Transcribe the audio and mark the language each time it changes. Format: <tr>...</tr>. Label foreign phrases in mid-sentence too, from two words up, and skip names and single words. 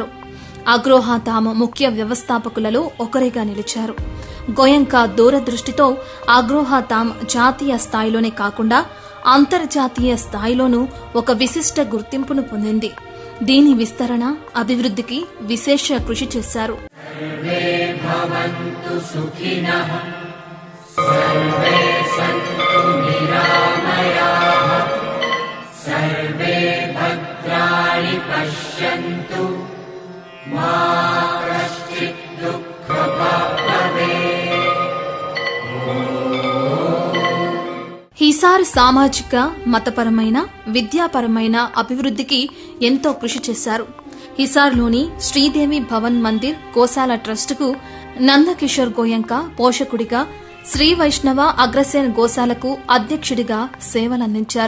<te>అగ్రోహాధామ్ ముఖ్య వ్యవస్థాపకులలో ఒకరిగా నిలిచారు. గోయంక దూరదృష్టితో అగ్రోహాధామ్ జాతీయ స్థాయిలోనే కాకుండా అంతర్జాతీయ స్థాయిలోనూ ఒక విశిష్ట గుర్తింపును పొందింది. దీని విస్తరణ, అభివృద్ధికి విశేష కృషి చేశారు.</te> <sa>सर्वे भद्राणि पश्यन्तु मा कश्चित् दुःखभाग् भवेत्.</sa> <te>హిసార్ సామాజిక, మతపరమైన, విద్యాపరమైన అభివృద్ధికి ఎంతో కృషి చేశారు. హిసార్లోని శ్రీదేవి భవన్ మందిర్ గోశాల ట్రస్టుకు నందకిషోర్ గోయంక పోషకుడిగా, శ్రీ వైష్ణవ అగ్రసేన్ గోశాలకు అధ్యక్షుడిగా సేవలందించారు.</te>